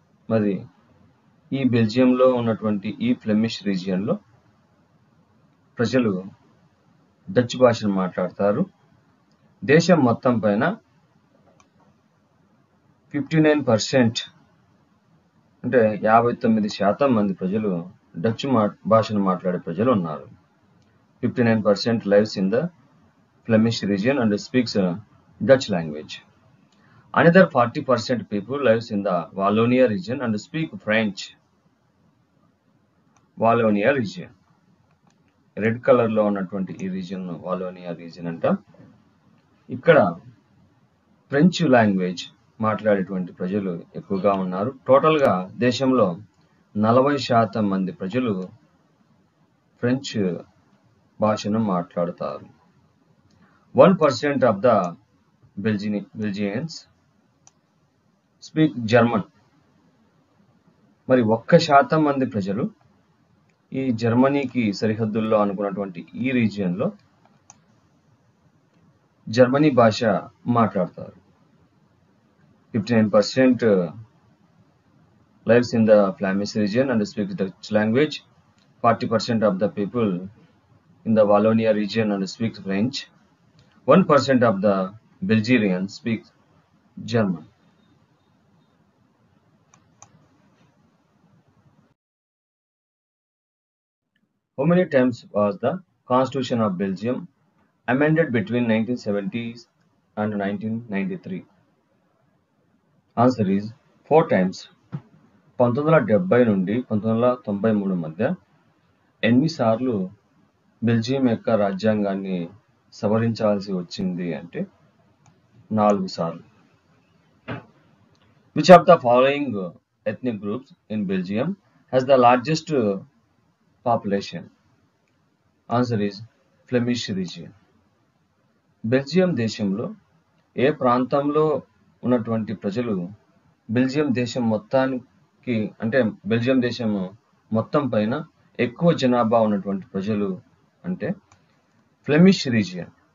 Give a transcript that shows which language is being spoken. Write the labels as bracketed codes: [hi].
[te] మరి ఈ బెల్జియంలో ఉన్నటువంటి ఈ ఫ్లెమిష్ రీజియన్లో ప్రజలు డచ్ భాషను మాట్లాడతారు. దేశం మొత్తం పైన 59% అంటే 59% మంది ప్రజలు డచ్ భాషను మాట్లాడే ప్రజలు ఉన్నారు. [en] 59% lives in the Flemish region and speaks Dutch language. Another 40% people lives in the Wallonia region and speak French. [te] Wallonia region, red కలర్లో ఉన్నటువంటి ఈ రీజియన్ వాలోనియా రీజియన్ అంట. ఇక్కడ ఫ్రెంచ్ లాంగ్వేజ్ మాట్లాడేటువంటి ప్రజలు ఎక్కువగా ఉన్నారు. టోటల్గా దేశంలో 40% మంది ప్రజలు ఫ్రెంచ్ భాషను మాట్లాడతారు. [en] 1% of the Belgians speak German. [te] మరి 1% మంది ప్రజలు ఈ జర్మనీకి సరిహద్దుల్లో అనుకున్నటువంటి ఈ రీజియన్లో జర్మనీ భాష మాట్లాడతారు. [en] 59% lives in the Flemish region and speaks Dutch language. 40% of the people in the Wallonia region and speaks French. 1% of the Belgians speak German. How many times was the Constitution of Belgium amended between 1970s and 1993? Answer is 4 times. [te] 1970 నుండి 1993 మధ్య ఎన్నిసార్లు Belgium యొక్క రాజ్యాంగాన్ని సవరించాల్సి వచ్చింది అంటే 4 సార్లు. [en] Which of the following ethnic groups in Belgium has the largest population? Answer is Flemish region. [te] Belgium దేశంలో ఏ ప్రాంతంలో ఉన్నటువంటి ప్రజలు బెల్జియం దేశం మొత్తానికి అంటే బెల్జియం దేశం మొత్తం పైన ఎక్కువ జనాభా ఉన్నటువంటి ప్రజలు అంటే ఫ్లెమిష్ రీజియన్.